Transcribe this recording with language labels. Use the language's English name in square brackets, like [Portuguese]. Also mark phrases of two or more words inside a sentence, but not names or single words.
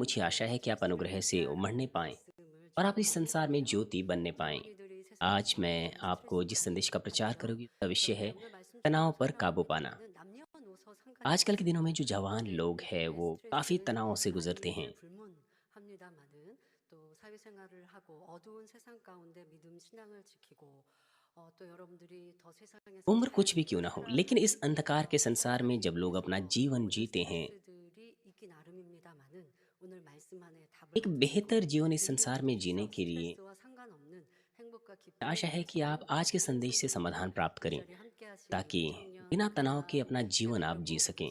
[Hindi] मुझे आशा है कि आप अनुग्रह से उमड़ने पाएं और आप इस संसार में ज्योति बनने पाएं। आज मैं आपको जिस संदेश का प्रचार करूंगी उसका विषय है तनाव पर काबू पाना। आजकल के दिनों में जो जवान लोग हैं वो काफ़ी तनाव से गुजरते हैं। [Korean] 또 사회생활을 하고 어두운 세상 가운데 믿음 신앙을 지키고 또 여러분들이 더 세상에서 [Hindi] उम्र कुछ भी क्यों ना हो, लेकिन इस अंधकार के संसार में जब लोग अपना जीवन जीते हैं, एक बेहतर जीवन इस संसार में जीने के लिए आशा है कि आप आज के संदेश से समाधान प्राप्त करें ताकि बिना तनाव के अपना जीवन आप जी सकें।